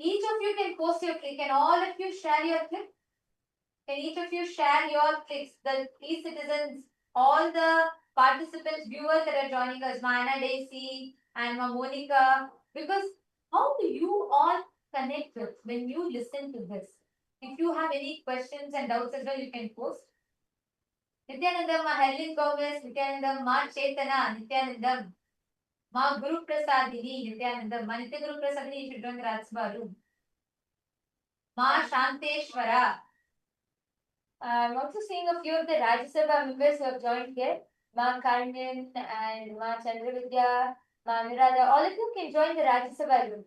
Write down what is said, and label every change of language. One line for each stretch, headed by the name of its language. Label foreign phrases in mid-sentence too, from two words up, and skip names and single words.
English: of you can post your click? Can all of you share your click? Can each of you share your clicks? The e-citizens, all the participants, viewers that are joining us, Mana Daisy and Monica, because how do you all connect with when you listen to this? If you have any questions and doubts as well, you can post. Nityanandam, Ma Helen Gomez, Nityanandam, Ma Chaitana, Nityanandam, Ma Guru Prasadini, Nityanandam, Ma Nitya Guru Prasadini, you should join the Rajsabha room. Ma Shanteshwara. I'm also seeing a few of the Rajya Sabha members who have joined here. Ma Karnan and Ma Chandravidya, Ma Mirada. All of you can join the Rajya Sabha room.